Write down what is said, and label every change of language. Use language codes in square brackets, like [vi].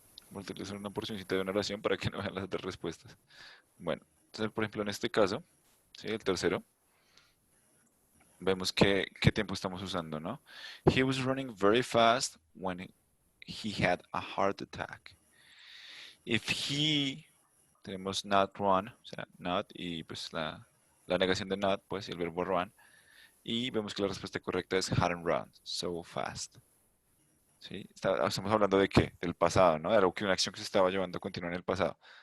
[es] Voy a utilizar una porcioncita de una oración para que no vean las otras respuestas. Bueno, entonces, por ejemplo, en este caso, ¿sí? El tercero, vemos qué tiempo estamos usando, ¿no? [en] He was running very fast when he had a heart attack. [es] If he, tenemos not run, o sea, not, y pues la negación de not, pues, y el verbo run. Y vemos que la respuesta correcta es [en] hadn't run so fast. [es] ¿Sí? Estamos hablando de qué? Del pasado, ¿no? De algo que una acción que se estaba llevando a continuar en el pasado.